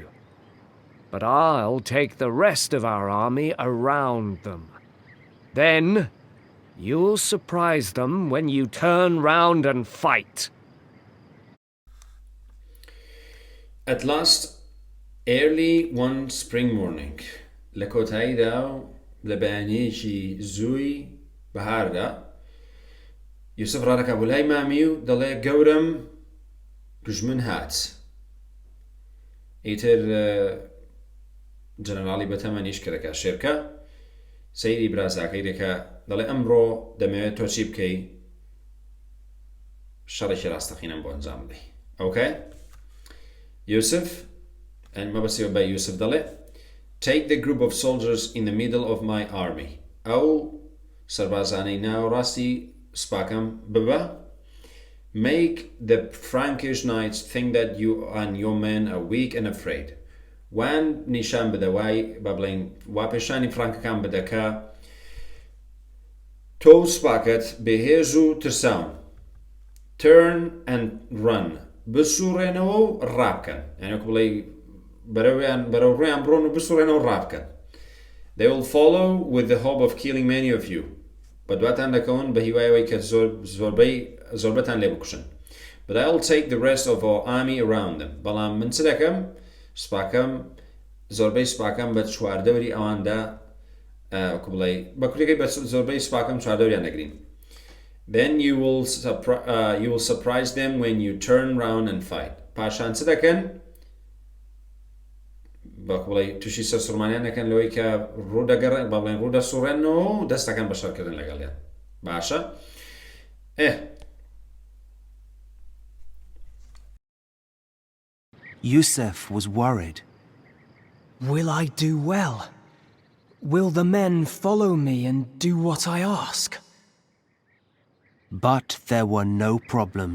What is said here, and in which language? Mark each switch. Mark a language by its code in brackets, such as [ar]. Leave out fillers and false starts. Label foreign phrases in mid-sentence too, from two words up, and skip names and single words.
[en] But I'll take the rest of our army around them. Then you'll surprise them when you turn round and fight. At last, early one spring morning, [ckb] لە کۆتاییدا لە بەیانەیەکی زووی بەهاردا یوسف ڕادەکا بۆ لای مامی و دەڵێ گەورم دوژمن هات. ئیتر جەنەراڵی بەتەمەنیش کە دەکات شێرکە سەیری برازاکەی دەکا دەڵێ ئەمڕۆ دەمەوێت تۆ چی بکەی شەڕێکی ڕاستەقینەم بۆ ئەنجام بدەی. ئەوکەی یوسف مەبەستیەوە بە یوسف دەڵێ [en] Take the group of soldiers in the middle of my army. [ckb] ئەو سەربازانەی ناوەڕاستی سپاکەم ببە. [en] Make the Frankish knights think that you and your men are weak and afraid. [ckb] وان نیشان بدە وای با بڵێن وا پێشانی فرانکەکان بدە کە تۆ سپاکت بەهێز و ترساون. [en] Turn and run. [ckb] بسوڕێنەوە و ڕابکەن. یعنی بڵێ بەرەو ڕێیان بڕۆن و بسوڕێنەوە ڕابکەن. [en] They will follow with the hope of killing many of you. [ckb] بەدواتان دەکەون بە هیوایەوەی کە زۆربەتان لێ بکوشن. [en] But I will take the rest of our army around them. [ckb] بەڵام من چ دەکەم؟ سپاکەم زۆربەی سپاکەم بە چواردەوری ئەواندا بڵێ بە کوردەکەی بە زۆربەی سپاکەم چواردەوریان دەگرین. [en] Then you will surprise them when you turn round and fight. [ckb] پاشان چ دەکەن؟ بڵێ تووشی سەرسوڕمانیان دەکەن لەوەی کە ڕوودەگەڕێن با بڵێن ڕوودەسوڕێنەوە و دەستەکەن بە شەڕکردن لەگەڵیان. باشە؟ [en] Yusuf was worried. Will I do well? Will the men follow me and do what I ask? But there were no problems.